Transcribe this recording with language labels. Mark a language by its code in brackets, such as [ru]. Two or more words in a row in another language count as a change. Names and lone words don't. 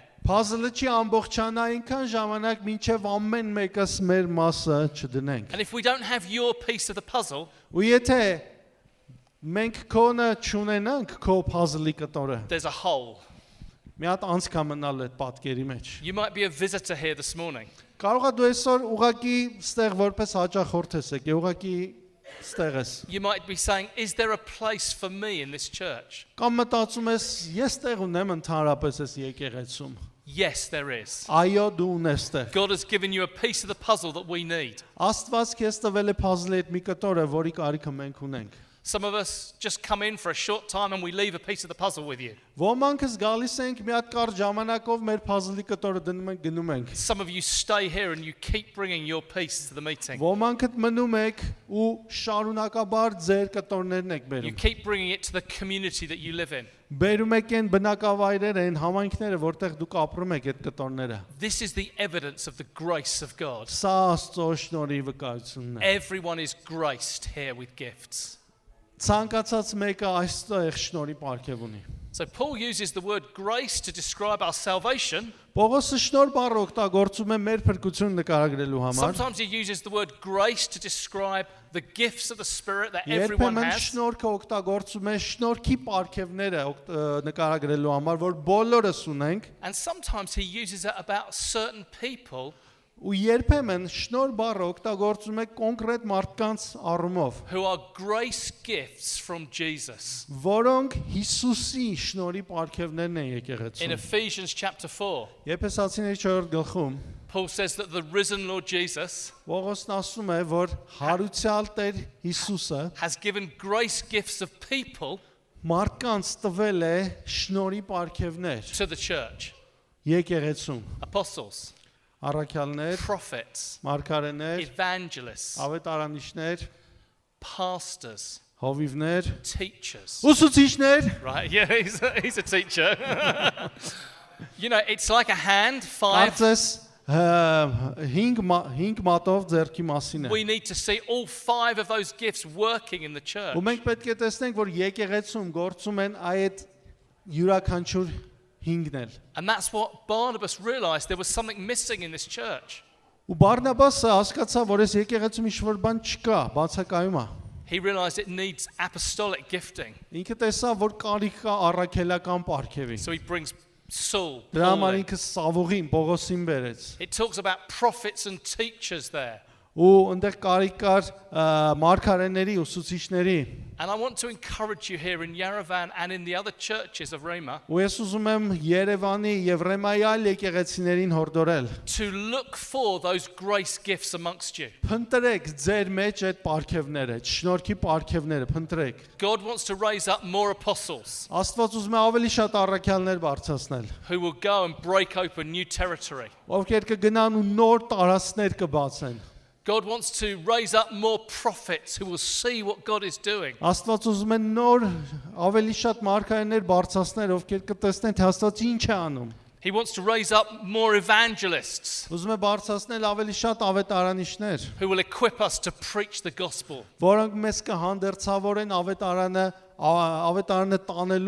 [hy] Puzzle-ը չի ամբողջանա այնքան ժամանակ, մինչև ամեն մեկս մեր մասը չդնենք։ [en] And if we don't have your piece of the puzzle, [hy] Ու եթե մենք քոնը չունենանք քո puzzle-ի կտորը, [en] there's a hole. [hy] մի հատ անց կա մնալ այդ պատկերի մեջ։ [en] You might be a visitor here this morning. [hy] Կարող է դու այսօր ուղակի ստեղ որպես հաճախորդ ես եկել, ուղակի ստեղ ես։ [en] You might be saying, is there a place for me in this church? [hy] Կամ մտածում ես, ես տեղ ունեմ ընդհանրապես այս եկեղեցում։ [en] Yes, there is. [hy] Այո, դու ունես տեղ։ [en] God has given you a piece of the puzzle that we need. [hy] Աստված քեզ տվել է puzzle-ի այդ մի կտորը, որի կարիքը մենք ունենք։ [en] Some of us just come in for a short time and we leave a piece of the puzzle with you. [hy] Ոմանքս գալիս ենք մի հատ կարճ ժամանակով մեր puzzle-ի կտորը դնում ենք գնում ենք։ [en] Some of you stay here and you keep bringing your piece to the meeting. [hy] Ոմանքդ մնում եք ու շարունակաբար ձեր կտորներն եք [en] You [hy] բերում։ [en] keep bringing it to the community that you live in. [hy] Բերում եք այն բնակավայրերը, այն համայնքները, որտեղ դուք ապրում եք այդ կտորները։ [en] This is the evidence of the grace of God. [hy] Սա Աստծո շնորհի վկայությունն է։ [en] Everyone is graced here with gifts. [hy] Ցանկացած մեկը այստեղ շնորհի պարգև ունի։ [en] So Paul uses the word grace to describe our salvation. [hy] Պողոսը շնորհ բառը օգտագործում է մեր փրկություն նկարագրելու համար։ [en] Sometimes he uses the word grace to describe the gifts of the Spirit that everyone [hy] Երբեմն [en] has. [hy] շնորհքը օգտագործում է շնորհքի պարգևները նկարագրելու համար, որ բոլորս ունենք, [en] And sometimes he uses it about certain people [hy] ու երբեմն շնորհ բառը օգտագործում է կոնկրետ մարդկանց առումով, [en] who are grace gifts from Jesus. [hy] որոնք Հիսուսի շնորհի պարգևներն են [en] In [hy] եկեղեցում։ [en] Ephesians chapter 4, [hy] Եփեսացիների 4 գլխում [en] Paul says that the risen Lord Jesus [hy] Պողոսն ասում է, որ հարուցյալ Տեր Հիսուսը [en] has given grace gifts of people [hy] մարդկանց տվել է շնորհի պարգևներ [en] to the church. [hy] եկեղեցում, [en] Apostles, [hy] առաքյալներ, [en] prophets, [hy] մարգարեներ, [en] evangelists, [hy] ավետարանիչներ, [en] pastors, [hy] հովիվներ, [en] teachers. [hy] ուսուցիչներ, [en] Right, yeah, he's a teacher. You know, it's like a hand, five. [hy] կարծես 5 մատով ձեռքի մասին է։ [en] We need to see all five of those gifts working in the church. [hy] Ու մենք պետք է տեսնենք, որ եկեղեցում գործում են այդ յուրաքանչյուր 5-ն էլ։ [en] And that's what Barnabas realized. There was something missing in this church. [hy] Ու Բարնաբասը հասկացավ, որ այս եկեղեցում ինչ-որ բան չկա, բացակայում է։ [en] He realized it needs apostolic gifting. [hy] Ինքը տեսավ, որ կարիք կա առաքելական պարգևի։ [en] So he brings Saul. [hy] Դրա [en] Paul [hy] համար [en] in. [hy] ինքը Սավողին, Պողոսին բերեց։ [en] It talks about prophets and teachers there. [hy] Ու այնտեղ կարիք կար մարգարեների, ուսուցիչների։ [en] And I want to encourage you here in Yerevan and in the other churches of Rhema [hy] Ու ես ուզում եմ Երևանի եւ Ռեմայի այլ եկեղեցիներին հորդորել։ [en] to look for those grace gifts amongst you. [hy] Փնտրեք ձեր մեջ այդ պարգևները, շնորհքի պարգևները, փնտրեք։ [en] God wants to raise up more apostles [hy] Աստված ուզում է ավելի շատ առաքյալներ բարձրացնել, [en] who will go and break open new territory. [hy] ովքեր կգնան ու նոր տարածքներ կբացեն։ [en] God wants to raise up more prophets who will see what God is doing. [hy] Աստված ուզում է նոր ավելի շատ մարգարեներ բարձրացնել, ովքեր կտեսնեն թե Աստված ինչ է անում։ [en] He wants to raise up more evangelists [hy] Ուզում է բարձրացնել ավելի շատ ավետարանիչներ, [en] who will equip us to preach the gospel. [hy] որոնք մեզ կհանդերձավորեն ավետարանը տանելու